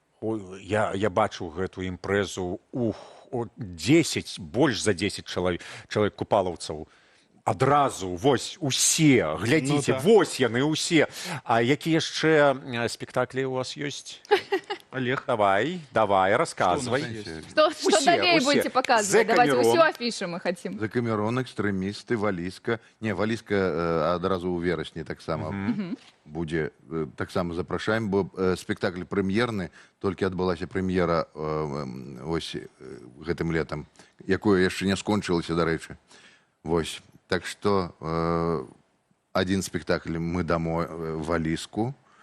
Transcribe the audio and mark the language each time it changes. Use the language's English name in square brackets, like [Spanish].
[Belarusian] Ой, я бачыў гэту імпрэзу, 10, больш за 10 чалавек купалаўцаў. Адразу, вось, усе, глядзіце, вось яны усе. А які яшчэ спектаклі у вас ёсць? Олег. [Russian] Давай, рассказывай. Что далее будете показывать? Давайте всю афишу мы хотим. [Belarusian] Закамерон, экстремисты, Валіска. Не, Валіска адразу у верасні таксама будзе. Таксама запрашаем, бо спектакль прэм'ерны, толькі адбылася прэм'ера ось гэтым летам, якое яшчэ не скончылася, дарэчы. Вось. Так што адзін спектакль мы дамо Валіску.